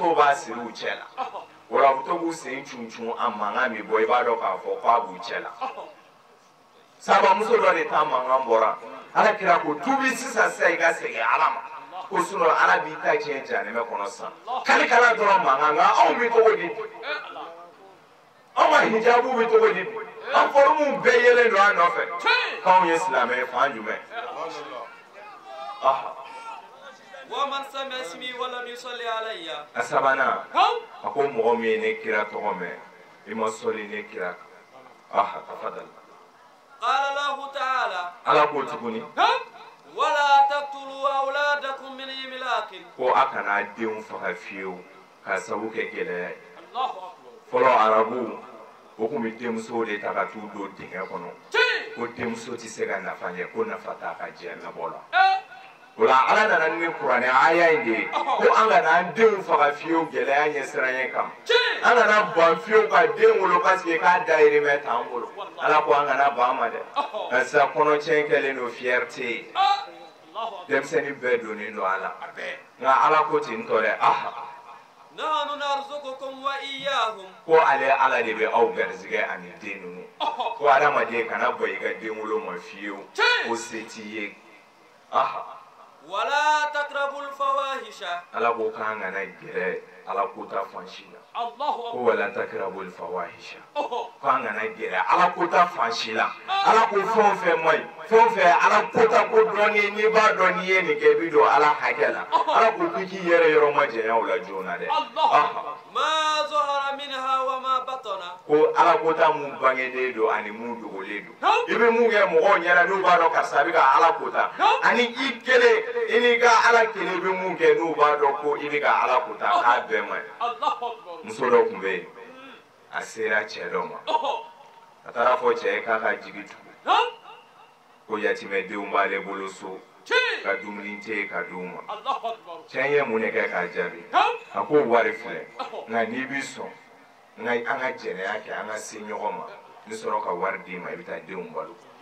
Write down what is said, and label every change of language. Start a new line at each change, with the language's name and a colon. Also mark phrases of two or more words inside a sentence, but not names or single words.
Bambara: musow b'a siri u cɛ la wala u to b'u sen cun a mankan min bɔ i b'a dɔn k'a fɔ k'a b'u cɛ la sabamuso dɔ de ta mankan bɔra ala kira ko tubi sisan sisan i ka segin ala ma ko sinɔn ala b'i ta tiɲɛ jahanɛmɛ kɔnɔ san kalikala dɔrɔn mankan nka anw bɛ cogo di anw ka hijabu bɛ cogo di an fɔlɔmu bɛɛ yelen don an nɔfɛ k'anw ye silamɛ ye fan jumɛn
Arabic: ومن سمع اسمي ولم يصلي علي
Bambara: a sabanan a ko mɔgɔ min ye ne kira tɔgɔ mɛn i ma sɔli ne kira kan tafadal
Arabic: قال الله تعالى
Bambara: ala ko tuguni
Arabic: ولا تقتلوا أولادكم من إملاق
Bambara: ko a kana denw faga fiyewu k'a sabu kɛ gɛlɛya ye fɔlɔ arabu o tun bɛ denmusow de ta ka t'u don dingɛ kɔnɔ ko denmuso tɛ se ka nafa ɲɛ ko nafa t'a ka diɲɛnabɔ la o la ala nana ni kuranɛ aya in de ye ko an kana an denw faga fiyewu gɛlɛya ɲɛsiranɲɛ kama an kana ban fiyewu ka den wolo paseke k'a dayirimɛ t'an bolo ala ko an kana ban ma dɛ nka sisan kɔnɔtiɲɛ kɛlen don fierté ye denmisɛnnin bɛɛ donnen don a la nka ala ko ten tɔ dɛ
Arabic: نحن نرزقكم وإياهم
Bambara: ko ale ala de bɛ aw garizigɛ ani den ninnu ko adamaden kana bɔ i ka den wolo ma fiyewu ko se t'i ye
Arabic: ولا تقربوا الفواحش
Bambara: ala ko k'an kana gɛrɛ ala ko ta fan si la ko wala
Arabic: تقربوا الفواحش
Bambara: ko an kana gɛrɛ ala ko ta fan si la ala ko fɛn o fɛn man ɲi fɛn o fɛn ala ko ta ko dɔnni n'i b'a dɔn n'i ye nin kɛ i bɛ don ala hakɛ la ala ko k'i yɛrɛ yɔrɔ ma janya o la joona dɛ
Arabic: ما ظهر منها وما بطن
Bambara: ko ala ko ta mun bangeden don ani mun dogolen don i bɛ mun kɛ mɔgɔw ɲɛna n'u b'a dɔn karisa bɛ ka ala ko ta ani i kelen i n'i ka ala kelen i bɛ mun kɛ n'u b'a dɔn ko i bɛ ka ala ko ta k'a bɛɛ man ɲi muso dɔ tun bɛ yen a sera cɛ dɔ ma a taara fɔ cɛ ye k'a ka jigi tugu ko yatimɛdenw b'ale bolo so ka dumuni tɛ yen ka d'u ma cɛ ye mun de kɛ k'a jaabi a ko wari filɛ nka n'i b'i sɔn nka an ka jɛnɛya kɛ an ka se ɲɔgɔn ma n sɔrɔ ka wari d'i ma i bɛ taa denw balo